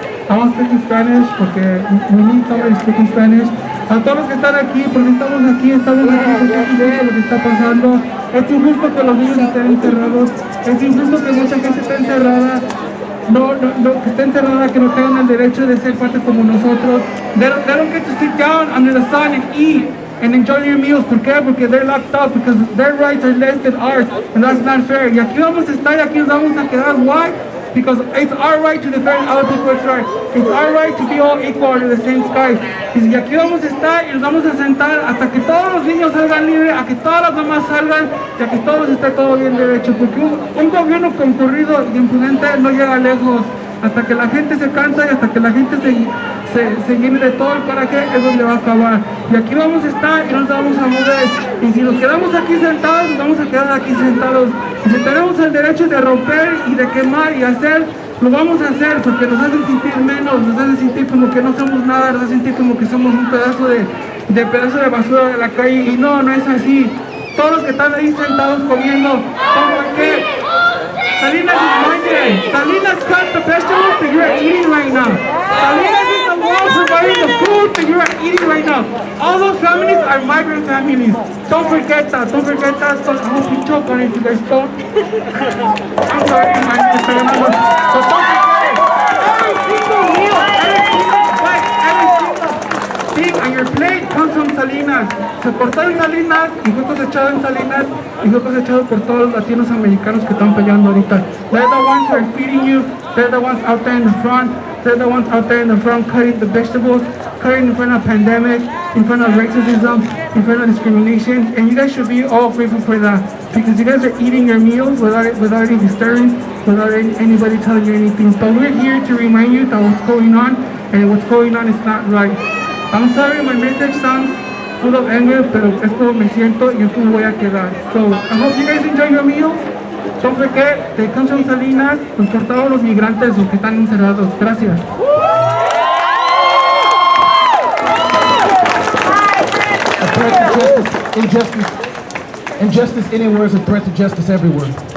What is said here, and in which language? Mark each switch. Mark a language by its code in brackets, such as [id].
[en] I don't speak Spanish [es] porque [en] we need somebody speaking Spanish. [es] A todos los que están aquí, porque estamos aquí porque es injusto lo que está pasando. Es injusto que los niños estén encerrados. Es injusto que mucha gente esté encerrada. Que esté encerrada, que no tengan el derecho de ser parte como nosotros. [en] They don't get to sit down under the sun and eat and enjoy your meals. [es] ¿Por qué? Porque [en] they're locked up, because their rights are less than ours, and that's not fair. [es] Y aquí vamos a estar y aquí nos vamos a quedar. [en] Why? Because it's our right to defend other people's rights. It's our right to be all equal under the same sky. [es] Y aquí vamos a estar y nos vamos a sentar hasta que todos los niños salgan libres, a que todas las mamás salgan y a que todos esté todo bien derecho. Porque un gobierno concurrido y imprudente no llega lejos. Hasta que la gente se cansa y hasta que la gente se llene de todo el coraje, es donde va a acabar. Y aquí vamos a estar y nos vamos a mover. Y si nos quedamos aquí sentados, nos vamos a quedar aquí sentados. Y si tenemos el derecho de romper y de quemar y hacer, lo vamos a hacer porque nos hacen sentir menos, nos hacen sentir como que no somos nada, nos hacen sentir como que somos un pedazo de basura de la calle. Y no, no es así. Todos los que están ahí sentados comiendo, ¿por qué? [en] Salinas is Monterey. Salinas cut the vegetables that you are eating right now. Salinas is the one providing the food that you are eating right now. All those families are migrant families. Don't forget that. Don't forget that. So I hope you choke on it if you guys don't. I'm sorry, my name is Fernando. But don't forget it. Every single meal, every single bite, every single thing on your plate comes from Salinas. [es] Se cortó en Salinas y fue cosechado en Salinas y fue cosechado por todos los latinos americanos que están peleando ahorita. [en] They're the ones who are feeding you. They're the ones out there in the front. They're the ones out there in the front cutting the vegetables, cutting in front of pandemic, in front of racism, in front of discrimination. And you guys should be all grateful for that because you guys are eating your meals without any disturbance, without anybody telling you anything. But we're here to remind you that what's going on and what's going on is not right. I'm sorry my message sounds full of anger, [es] pero es como me siento y es como voy a quedar. [en] So I hope you guys enjoy your meals. Don't forget, they come from Salinas, [es] nos cortaron los migrantes, los que están encerrados. Gracias. [en] A threat to justice, injustice anywhere is a threat to justice everywhere.